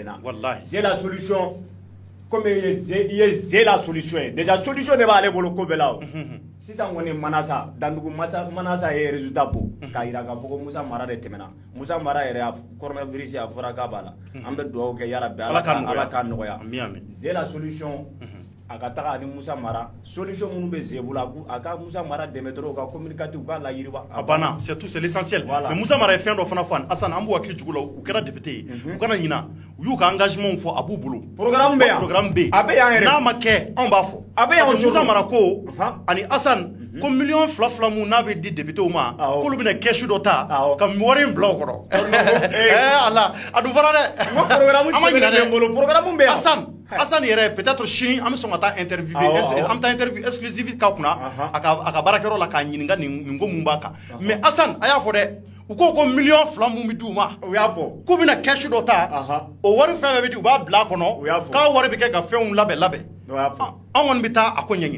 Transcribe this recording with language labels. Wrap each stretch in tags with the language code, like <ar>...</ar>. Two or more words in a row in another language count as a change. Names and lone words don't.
<bm>na</bm> <fr>c'est la solution comme</fr> <bm>i ye Ze</bm> <fr>la solution</fr> <bm>ye</bm> <fr>déjà solution</fr> <bm>de b'ale bolo ko bɛɛ la o sisan kɔni Manasa Dandugu Manasa ye résultat bɔ k'a jira k'a fɔ ko Moussa Mara de tɛmɛna Moussa Mara yɛrɛ coronavirus a fɔra k'a b'a la an bɛ dugawu kɛ yarabi Ala k'a nɔgɔya Ze</bm> <fr>la solution</fr> <bm>a ka taga ani Musa Mara solution minnu bɛ Zebula a ka Musa Mara dɛmɛ dɔrɔn u ka communiquer u ka layiriba a banna</bm> <fr>c'est tout c'est l'essentiel mais</fr> <bm>Musa Mara ye fɛn dɔ fana fɔ Assane an b'u hakili jugu la u kɛra député ye u kana ɲina u y'u ka engagement fɔ a b'u bolo programme bɛ yan n'a ma kɛ anw b'a fɔ parce que Musa Mara ko ani Assane ko million fila mun n'a bɛ di député ma k'olu bɛna cash dɔ ta ka wari in bila o kɔrɔ ala a dun fɔra dɛ programme bɛ yan Assane yɛrɛ peut-être sini an bɛ sɔn ka taa interview an bɛ taa</bm> <fr>interview exclusive</fr> <bm>k'a kunna a ka baarakɛyɔrɔ la k'a ɲininka nin ko mun b'a kan mais Assane a y'a fɔ dɛ u ko million fila mun bɛ d'u ma u y'a fɔ k'u bɛna cash dɔ ta o wari fɛn fɛn bɛ di u b'a bila a kɔnɔ k'a wari bɛ kɛ ka fɛnw labɛn an kɔni bɛ taa a ko ɲɛɲini</bm>